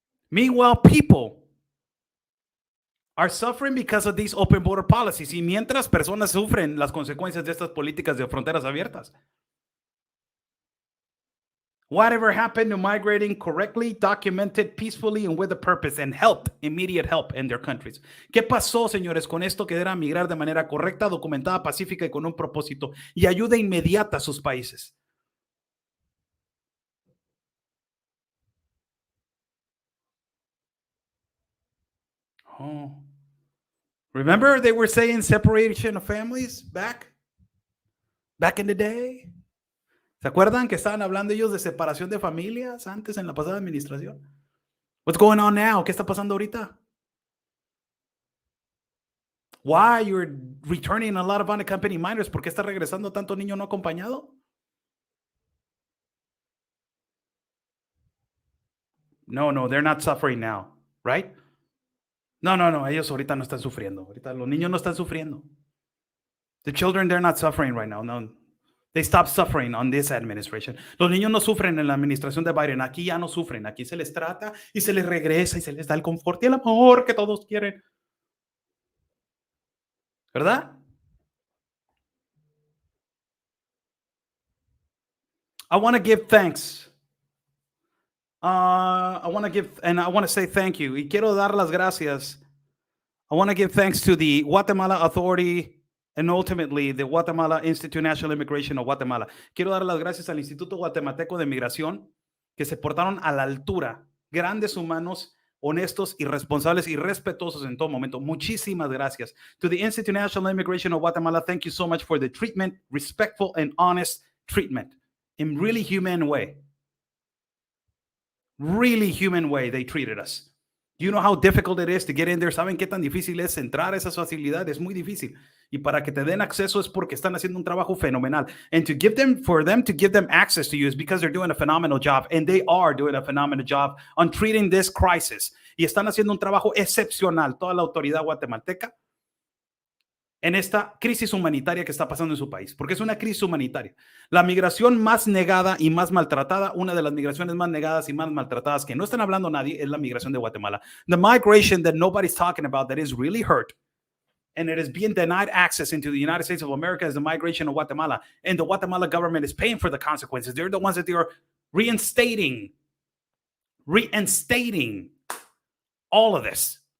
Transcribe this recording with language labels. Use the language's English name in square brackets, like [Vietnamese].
[English] Meanwhile, people are suffering because of these open border policies. [Spanish] Y mientras personas sufren las consecuencias de estas políticas de fronteras abiertas. [English] Whatever happened to migrating correctly, documented, peacefully, and with a purpose, and helped, immediate help in their countries? [Spanish] ¿Qué pasó, señores, con esto que era migrar de manera correcta, documentada, pacífica y con un propósito y ayuda inmediata a sus países? Oh. [English] Remember they were saying separation of families back in the day? [Spanish] ¿Se acuerdan que estaban hablando ellos de separación de familias antes en la pasada administración? [English] What's going on now? [Spanish] ¿Qué está pasando ahorita? [English] Why you're returning a lot of unaccompanied minors? [Spanish] ¿Por qué está regresando tanto niño no acompañado? [English] No, they're not suffering now, right? [Spanish] No, ellos ahorita no están sufriendo. Ahorita los niños no están sufriendo. [English] The children, they're not suffering right now. No, they stopped suffering on this administration. [Spanish] Los niños no sufren en la administración de Biden. Aquí ya no sufren. Aquí se les trata y se les regresa y se les da el confort y el amor que todos quieren. ¿Verdad? [English] I want to give thanks. I want to say thank you. [Spanish] Y quiero dar las gracias. [English] I want to give thanks to the Guatemala Authority and ultimately the Guatemala Institute National Immigration of Guatemala. [Spanish] Quiero dar las gracias al Instituto Guatemalteco de Migración que se portaron a la altura. Grandes humanos, honestos y responsables y respetuosos en todo momento. Muchísimas gracias. [English] To the Institute National Immigration of Guatemala, thank you so much for the treatment, respectful and honest treatment in really humane way. Really human way they treated us. You know how difficult it is to get in there. [Spanish] ¿Saben qué tan difícil es entrar a esas facilidades? Es muy difícil. Y para que te den acceso es porque están haciendo un trabajo fenomenal. [English] And for them to give them access to you is because they're doing a phenomenal job. And they are doing a phenomenal job on treating this crisis. [Spanish] Y están haciendo un trabajo excepcional, toda la autoridad guatemalteca, en esta crisis humanitaria que está pasando en su país, porque es una crisis humanitaria. La migración más negada y más maltratada, una de las migraciones más negadas y más maltratadas que no están hablando nadie, es la migración de Guatemala. [English] The migration that nobody's talking about that is really hurt and it is being denied access into the United States of America is the migration of Guatemala. And the Guatemala government is paying for the consequences. They're the ones that they are reinstating all of this.